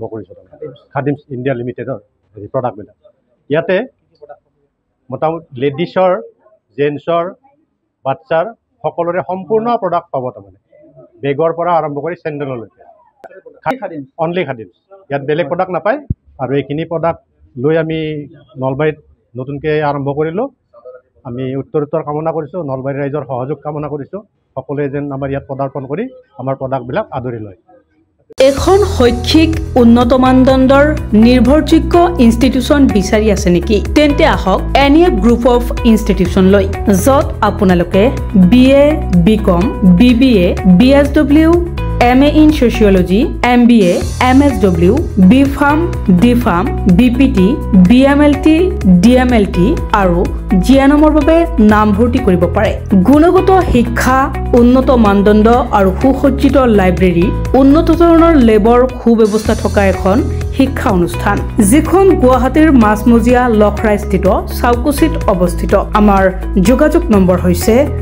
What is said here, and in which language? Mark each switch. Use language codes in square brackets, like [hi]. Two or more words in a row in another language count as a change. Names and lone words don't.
[as] কৰিছোঁ খাদিম ইণ্ডিয়া লিমিটেডৰ প্ৰডাক্টবিলাক ইয়াতে মোটামুটি লেডিছৰ জেন্টছৰ বাচ্চাৰ সকলোৰে সম্পূৰ্ণ প্ৰডাক্ট পাব তাৰমানে বেগৰ পৰা আৰম্ভ কৰি চেণ্ডেললৈকে অনলি খাদিম ইয়াত বেলেগ প্ৰডাক্ট নাপায় আৰু এইখিনি প্ৰডাক্ট লৈ আমি নলবাৰীত নতুনকৈ আৰম্ভ কৰিলোঁ আমি উত্তৰ কামনা কৰিছোঁ নলবাৰী ৰাইজৰ সহযোগ কামনা কৰিছোঁ সকলোৱে যেন আমাৰ ইয়াত পদাৰ্পণ কৰি আমাৰ প্ৰডাক্টবিলাক আদৰি লয় এখন শৈক্ষিক উন্নত মানদণ্ডৰ নিৰ্ভৰযোগ্য ইনষ্টিটিউচন বিচাৰি আছে নেকি তেন্তে আহক এনিয়া গ্ৰুপ অফ ইনষ্টিটিউচন লৈ যত আপোনালোকে BA BCom BBA BSW [en] MA in Sociology [as] MBA MSW BPharm DPharm BPT BMLT DMLT আৰু জিএনএমৰ বাবে নামভৰ্তি কৰিব পাৰে গুণগত শিক্ষা উন্নত মানদণ্ড আৰু সুসজ্জিত লাইব্ৰেৰী উন্নত ধৰণৰ লেবৰ সুব্যৱস্থা থকা এখন শিক্ষা অনুষ্ঠান যিখন গুৱাহাটীৰ মাছমজিয়া লখৰাইস্থিত চাউকুচিত অৱস্থিত আমাৰ যোগাযোগ নম্বৰ হৈছে